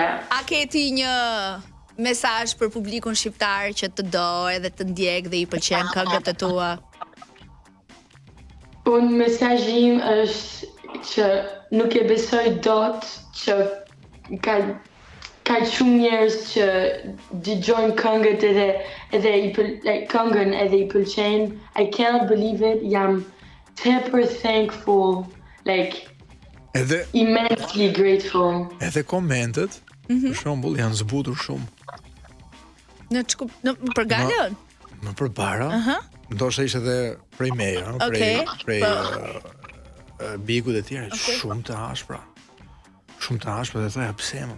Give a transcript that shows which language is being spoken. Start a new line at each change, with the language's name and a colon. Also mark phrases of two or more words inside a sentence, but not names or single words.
Albanian: A ke ti një mesazh për publikun shqiptar që të do edhe të ndjek dhe i pëlqen këngët e tua? Unë mesazhi im është që nuk e besoj dot që ka shumë njerëz që dëgjojnë këngët edhe këngën edhe i pëlqejnë.
English: I cannot believe it.
Albanian: Jam tepër
English: thankful, immensely grateful.
Albanian: Edhe komentet, për shembull, janë zbutur shumë. Për Galën? Në përbara. Ndoshta ishte edhe prej meja, prej Bigut e tjerë, shumë të ashpra. Shumë të ashpra dhe thoja pse më.